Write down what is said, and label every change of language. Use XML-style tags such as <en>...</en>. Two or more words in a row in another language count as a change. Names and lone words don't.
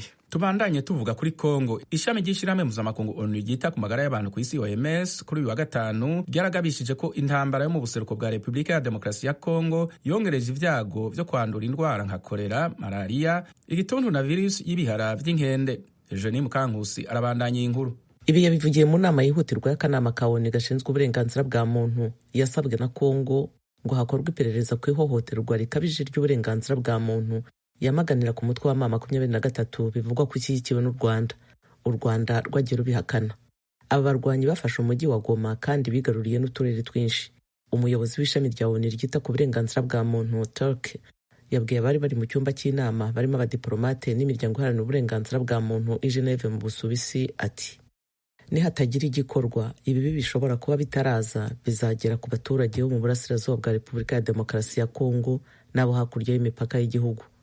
<rn>Tubandanye tuvuga kuri Kongo. Ishami ry'ishirahamwe mpuzamakungu ONU ryita ku magara y'abantu ku isi OMS kuri uyu wa gatanu ryaragabishije ko intambara yo mu buseruko bwa Repubulika ya Demokarasi ya Kongo yongereje ivyago vyo kwandura indwara nka kolera, malaria, igituntu na virusi y'ibihara vy'inkende. Eugenie Mukankusi arabandanya inkuru.</rn> <rw>Ibi yabivugiye mu nama yihutirwa y'akanama ka ONU gashinzwe uburenganzira bwa muntu yasabwe na Kongo ngo hakorwe iperereza ku ihohoterwa rikabije ry'uburenganzira bwa muntu yamaganira ku mutwe wa mama 23 bivugwa ko ishyigikiwe n'u Rwanda. U Rwanda rwagiye rubihakana. Aba barwanyi bafashe umujyi wa Goma kandi bigaruriye n'uturere twinshi. Umuyobozi w'ishami rya ONU ryita ku burenganzira bwa muntu Turk yabwiye abari bari mu cyumba cy'inama barimo abadiplomate n'imiryango iharanira uburenganzira bwa muntu i Geneve mu Busuwisi ati: nihatagira igikorwa ibibi bishobora kuba bitaraza bizagera ku baturage bo mu burasirazuba bwa Repubulika ya Demokarasi ya Kongo n'abo hakurya y'imipaka y'igihugu.</rw>